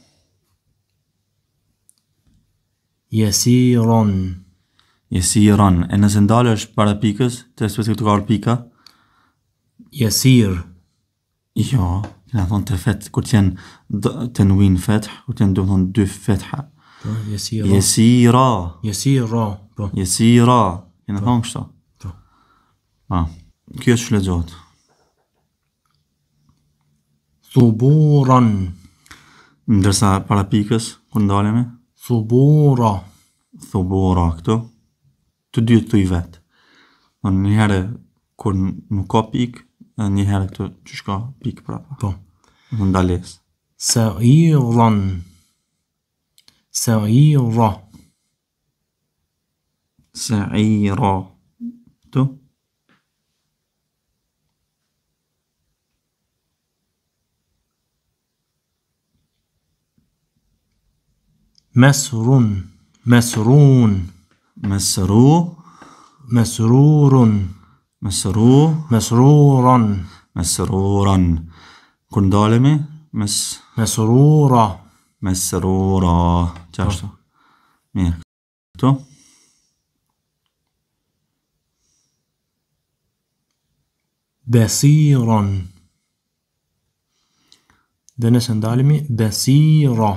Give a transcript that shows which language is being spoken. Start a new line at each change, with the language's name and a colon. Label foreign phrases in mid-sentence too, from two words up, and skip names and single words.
Arabic: يسيرا
Albanian: يسيرا e nëse ndalesh para pikës të respektive të ka pika
Arabic: يسير
Albanian: jo kena thonë të feth kur t'jen tanwin fath kur t'jen do thonë dy fetha
Arabic: يسيرا يسيرا يسيرا po
Albanian: يسيرا kena thonë kështu po kjo çu lexohet?
Arabic: ثبورا
Albanian: Ndërsa para pikës kur ndalemi
Arabic: ثبورا
Albanian: thubura këtu të dy këtu I vet. Një herë kur nuk ka pikë, një herë këtu që shka pikë prapa. po Në ndales.
Arabic: سعيرا سعيرا
Albanian: Sa'ira këtu
Arabic: مسر مسرون مسرو مسرور مسرو مسرورا
Albanian: مسرورا kur ndalemi
Arabic: مسرورا
Albanian: مسرورا qashtu mirë këtu بصيرا dhe nëse ndalemi بصيرا